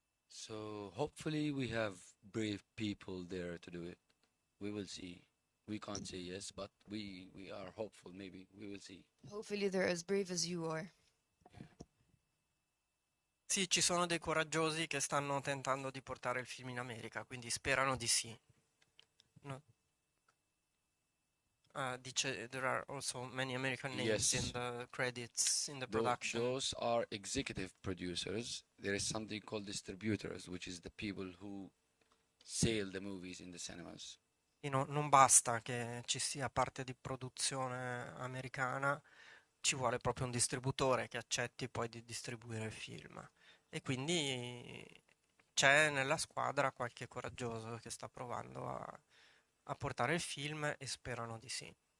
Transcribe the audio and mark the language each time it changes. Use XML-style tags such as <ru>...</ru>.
<en>So hopefully we have brave people there to do it. We will see. We can't say yes, but we are hopeful. Maybe we will see. Hopefully they're as brave as you are.</en> <it>Sì, ci sono dei coraggiosi che stanno tentando di portare il film in America, quindi sperano di sì.</it> <en>No.</en> <it>Dice,</it> <en>there are also many American names in Yes. the credits in the Tho- production. Those are executive producers. There is something called distributors, which is the people who sell the movies in the cinemas.</en> <it>Non basta che ci sia parte di produzione americana, ci vuole proprio un distributore che accetti poi di distribuire il film. E quindi c'è nella squadra qualche coraggioso che sta provando a portare il film e sperano di sì.</it>